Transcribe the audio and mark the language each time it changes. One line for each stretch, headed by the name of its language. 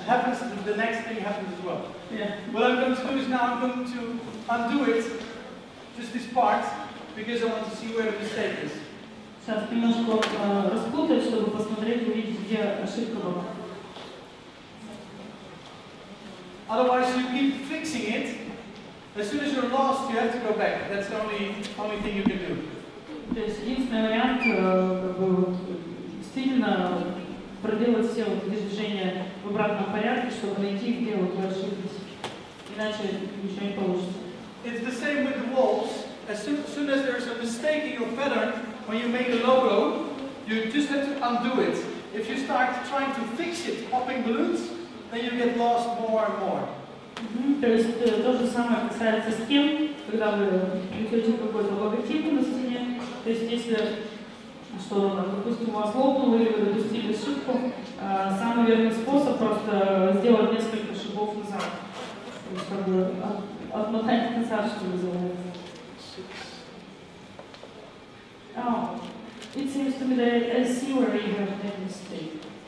English: happens, the next thing happens as well. Yeah. What I'm going to do is now I'm going to undo it, just this part, because I want to see where the mistake is.
Russian: Сейчас немножко распутать, чтобы посмотреть, увидеть, где ошибка была.
English: Otherwise, you keep fixing it. As soon as you're lost, you have to go back. That's the only thing you can do.
Russian: То есть единственный вариант, как бы, вот, действительно проделать все вот эти движения в обратном порядке, чтобы найти, где вот вы ошиблись. Иначе ничего не получится.
English: It's the same with the walls. As soon as there's a mistake in your pattern, when you make a logo, you just have to undo it. If you start trying to fix it, popping balloons, then you get lost more and more.
Russian: То есть то же самое касается стен, когда вы плетете какой-то логотип на стене. То есть если что, допустим, у вас лопнуло или вы допустили ошибку, самый верный способ просто сделать несколько шагов назад. То есть как бы отмотать назад, что называется.
English: Oh, it seems to me that I see where you have made a mistake.